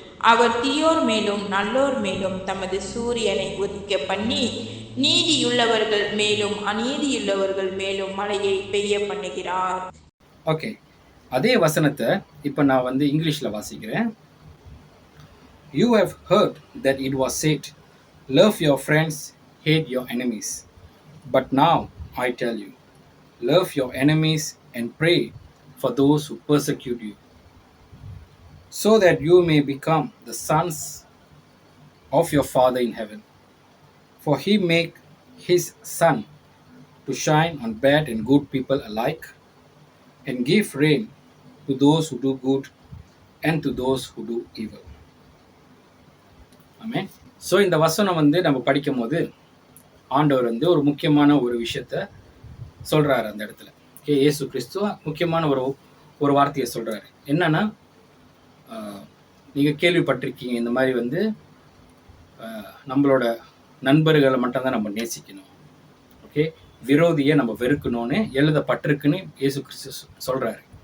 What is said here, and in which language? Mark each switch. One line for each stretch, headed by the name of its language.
Tamil: அவர் தீயோர் மேலும் நல்லோர் மேலும் தமது சூரியனை உதிக்க பண்ணி நீதியுள்ளவர்கள் மேலும் அநீதியுள்ளவர்கள் மேலும் மழையை பெய்ய பண்ணுகிறார். ஓகே, அதே வசனத்தை இப்போ நான் வந்து இங்கிலீஷில் வாசிக்கிறேன்.
English: You have heard that it was said, love your friends, hate your enemies. But now I tell you, love your enemies and pray for those who persecute you, so that you may become the sons of your Father in heaven. For he make his sun to shine on bad and good people alike, and give rain to those who do good and to those who do evil.
Tamil: Amen. So இந்த வசனம் வந்து நம்ம படிக்கும் போது ஆண்டவர் வந்து ஒரு முக்கியமான ஒரு விஷயத்த சொல்கிறாரு அந்த இடத்துல. ஓகே, இயேசு கிறிஸ்துவ முக்கியமான ஒரு வார்த்தையை சொல்கிறாரு. என்னன்னா, நீங்கள் கேள்விப்பட்டிருக்கீங்க, இந்த மாதிரி வந்து நம்மளோட நண்பர்களை மட்டும்தான் நம்ம நேசிக்கணும், ஓகே, விரோதியை நம்ம வெறுக்கணும்னு எழுதப்பட்டிருக்குன்னு இயேசு கிறிஸ்து சொல்கிறாரு.